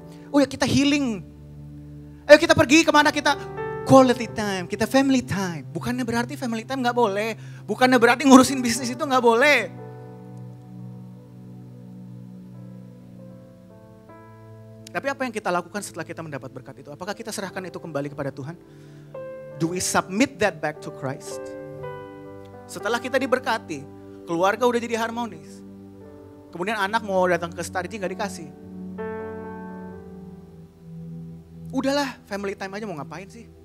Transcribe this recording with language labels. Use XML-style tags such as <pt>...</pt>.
<id>Oh ya kita healing. Ayo kita pergi kemana, kita quality time, kita family time. Bukannya berarti family time gak boleh. Bukannya berarti ngurusin bisnis itu gak boleh. Tapi apa yang kita lakukan setelah kita mendapat berkat itu? Apakah kita serahkan itu kembali kepada Tuhan?</id> <en>Do we submit that back to Christ?</en> <id>Setelah kita diberkati, keluarga udah jadi harmonis. Kemudian anak mau datang ke Starji gak dikasih. Udahlah, family time aja, mau ngapain sih?</id>